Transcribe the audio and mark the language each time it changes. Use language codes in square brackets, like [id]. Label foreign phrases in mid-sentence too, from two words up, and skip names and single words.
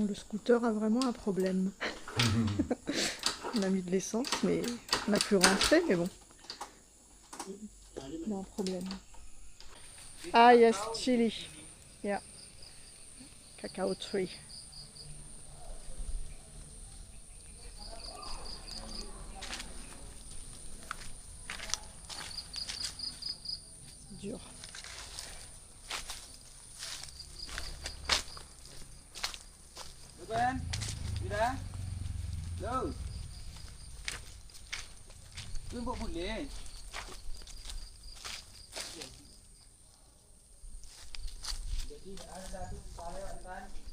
[fr] scooter a vraiment un problème. On a mis de l'essence, mais on a pu rentrer, mais bon. On a un problème. [en] Ah yes, chili. Yeah. Cacao tree. [fr] C'est dur. Ruben, Mira, Lo. [id] Lu buat boleh. Jadi ada satu kepala kan.